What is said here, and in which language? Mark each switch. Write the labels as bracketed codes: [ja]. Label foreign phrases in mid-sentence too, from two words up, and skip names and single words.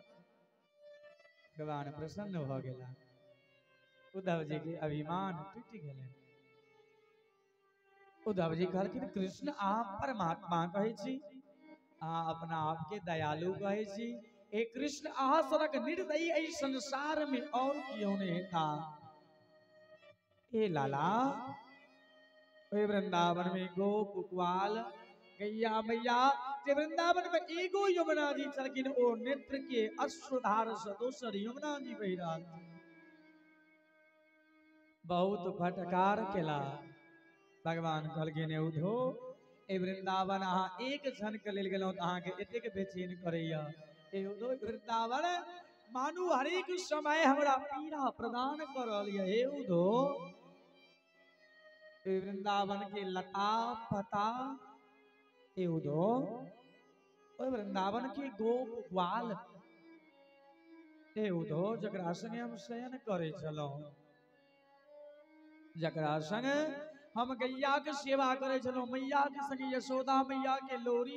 [mai] भगवान प्रसन्न भ गेला। उद्धव जी के अभिमान टूट गेलै। उद्धव जी कहलखिन, कृष्ण अहाँ परमात्मा कहै छी, अहाँ अपना आप के दयालु कहै छी। हे कृष्ण अहाँ सनक निर्दयी एहि संसार में और क्यों नहीं था। हे लाला ओहि वृंदावन में गोप ग्वाल गैया मैया जे वृंदावन में एगो यमुना जी छलखिन, ओ नेत्र के अश्रुधार से दोसर यमुना जी बहि रहल छल। बहुत फटकार केला। भगवान कहलखिन, उद्धो ए वृंदावन अहाँ एक क्षण के लेल गेलहुं त अहाँ के एतेक बेचैन करैया। हे उद्धो वृंदावन मानू हरेक समय हमरा पीड़ा प्रदान कर रहल है। हे उद्धो वृंदावन के लता पता, हे उद्धो ओहि वृंदावन के गोप ग्वाल, हे उद्धो जकरा संगे हम शयन करे छलहुं, जकरा संगे हम गैया के सेवा करे छलहुं, मैया के संगे यशोदा मैया के लोरी।